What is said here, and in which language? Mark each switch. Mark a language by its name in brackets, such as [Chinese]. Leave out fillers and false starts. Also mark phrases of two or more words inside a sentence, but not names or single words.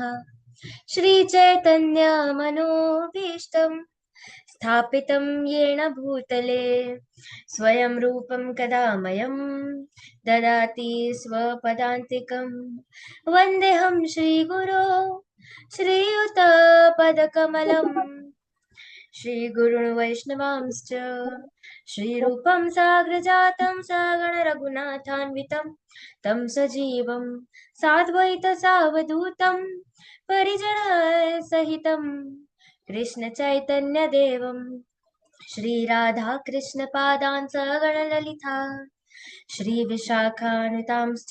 [Sanskrit] શ્રી ચૈતન્ય મનોભીષ્ટં સ્થાપિतं येन ભૂતલે સ્વયં રૂપં કદા મયં દદાતિ સ્વપદાન્તિકં. વંદેહં શ્રીગુરો શ્રીયુતપદકમલम् श्रीगुरुन् वैष्णवांश्च श्रीरूपं साग्रजातं सगण रघुनाथान्वितं तं सजीवं साद्वैतसावधूतं परिजनसहितं कृष्णचैतन्यदेवं श्रीराधाकृष्णपादान् सगणललिता श्रीविशाखानुतांश्च.